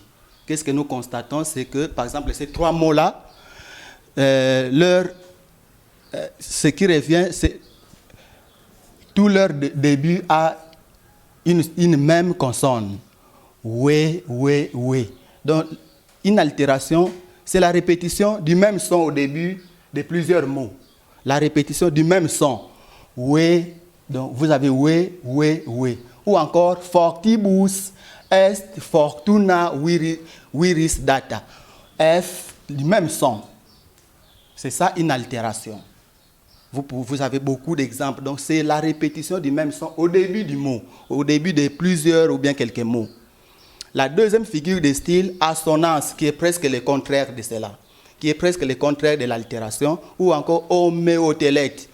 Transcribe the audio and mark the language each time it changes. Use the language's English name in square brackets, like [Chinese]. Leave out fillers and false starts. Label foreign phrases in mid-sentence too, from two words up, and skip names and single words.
[French] Qu'est-ce que nous constatons? C'est que, par exemple, ces trois mots-là, ce qui revient, c'est tout leur début a une même consonne. We, we, we. Donc, une allitération, c'est la répétition du même son au début de plusieurs mots. La répétition du même son. We, donc vous avez we, we, we. Ou encore, [Latin] fortibus est fortuna viris data. [French] F, du même son. C'est ça une allitération. Vous avez beaucoup d'exemples. Donc, c'est la répétition du même son au début du mot, au début de plusieurs ou bien quelques mots. La deuxième figure de style, assonance, qui est presque le contraire de cela, qui est presque le contraire de l'allitération, ou encore homéotélète.